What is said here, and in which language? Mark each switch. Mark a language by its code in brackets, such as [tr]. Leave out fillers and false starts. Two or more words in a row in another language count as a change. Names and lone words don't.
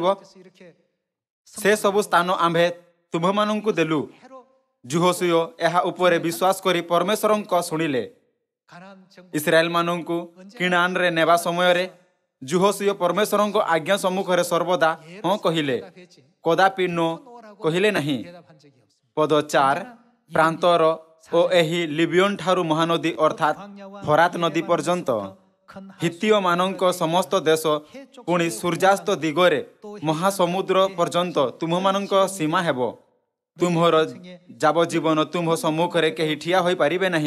[ko] 이렇게 [or] ସେ ସବୁ ସ୍ଥାନ ଆମ୍ଭେ ତୁମ୍ଭମାନଙ୍କୁ ଦେଲୁ। [ko] 해로 [or] ଯହୋଶୁଆ ଏହା ଉପରେ ବିଶ୍ୱାସ କରି ପରମେଶ୍ୱରଙ୍କ ଶୁଣିଲେ। [ko] 가나안 정복 [or] ଇସ୍ରାଏଲମାନଙ୍କୁ କିଣାନରେ ନେବା ସମୟରେ ଯହୋଶୁଆ ପରମେଶ୍ୱରଙ୍କ ଆଜ୍ଞା ସମ୍ମୁଖରେ ସର୍ବଦା ହଁ କହିଲେ, [ko] 대답했지. [or] କଦାପି ନୋ କହିଲେ ନାହିଁ। [ko] 대답한 적이 없습니다. [or] ପଦ 4 ପ୍ରାନ୍ତର ଓ ଏହି ଲିବିୟନ ଠାରୁ ମହାନଦୀ ଅର୍ଥାତ୍ ଫରାତ ନଦୀ ପର୍ଯ୍ୟନ୍ତ ହିତୀୟମାନଙ୍କ ସମସ୍ତ ଦେଶ, ପୁଣି ସୂର୍ଯ୍ୟାସ୍ତ ଦିଗରେ ମହାସମୁଦ୍ର ପର୍ଯ୍ୟନ୍ତ ତୁମ୍ଭମାନଙ୍କ ସୀମା ହେବ। ତୁମ୍ଭର ଯାବଜୀବନ ତୁମ୍ଭ ସମ୍ମୁଖରେ କେହି ଠିଆ ହୋଇପାରିବେ ନାହିଁ।